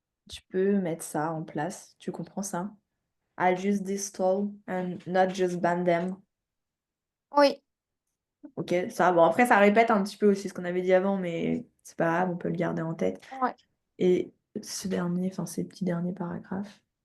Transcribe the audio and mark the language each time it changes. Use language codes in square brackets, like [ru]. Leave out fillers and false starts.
[fr] Tu peux mettre ça en place. Tu comprends ça? [en] I'll use this tool and not just ban them. [fr] Oui, Ok, ça, bon, après, ça répète un petit peu aussi ce qu'on avait dit avant, mais c'est pas grave, on peut le garder en tête. ouais. Et ce dernier, enfin, ces petits derniers paragraphes.